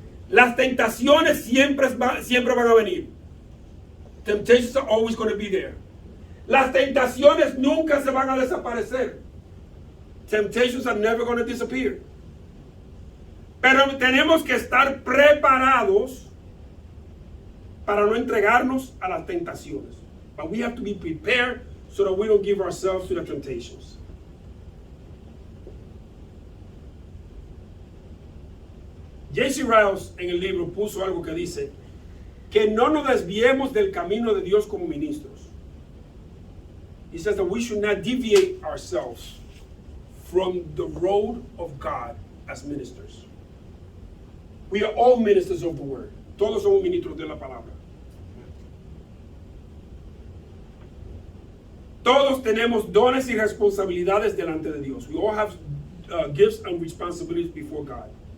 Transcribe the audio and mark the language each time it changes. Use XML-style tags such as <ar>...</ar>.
<es>Las tentaciones siempre van a venir.</es> <en>Temptations are always going to be there.</en> <es>Las tentaciones nunca se van a desaparecer.</es> <en>Temptations are never going to disappear.</en> <es>Pero tenemos que estar preparados para no entregarnos a las tentaciones.</es> <en>But we have to be prepared so that we don't give ourselves to the temptations.</en> <es>J.C. Riles en el libro puso algo que dice que no nos desviemos del camino de Dios como ministros.</es> <en>He says that we should not deviate ourselves from the road of God as ministers. We are all ministers of the word.</en> <es>Todos somos ministros de la palabra. Todos tenemos dones y responsabilidades delante de Dios.</es> <en>We all have gifts and responsibilities before God.</en>